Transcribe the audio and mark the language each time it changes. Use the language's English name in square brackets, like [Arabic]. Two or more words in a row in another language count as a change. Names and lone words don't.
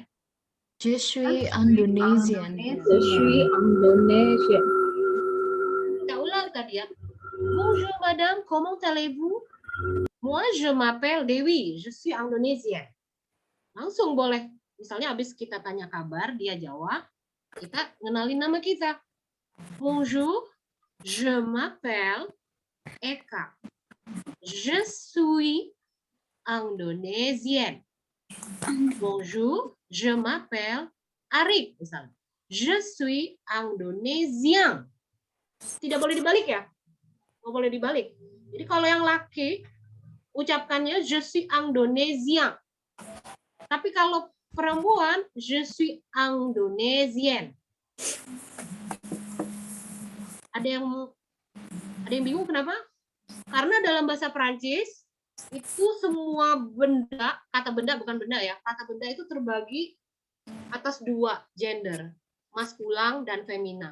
[French] Je suis Indonesian. [Indonesian] Indonesia. Kita ulang tadi ya. [French] Bonjour madame, comment allez-vous? Moi je m'appelle Dewi, je suis Indonesienne. [Indonesian] Langsung boleh. Misalnya habis kita tanya kabar, dia jawab, kita ngenalin nama kita. [French] Bonjour, je m'appelle Eka. Je suis Indonesienne. Bonjour, je m'appelle Arik misalnya. Je suis Indonésien. [Indonesian] Tidak boleh dibalik ya? Nggak boleh dibalik. Jadi kalau yang laki ucapkannya [French] je suis Indonésien. [Indonesian] Tapi kalau perempuan [French] je suis Indonesienne. [Indonesian] Ada yang bingung kenapa? Karena dalam bahasa Prancis itu semua benda, kata benda bukan benda ya, kata benda itu terbagi atas dua gender, maskulang dan feminan.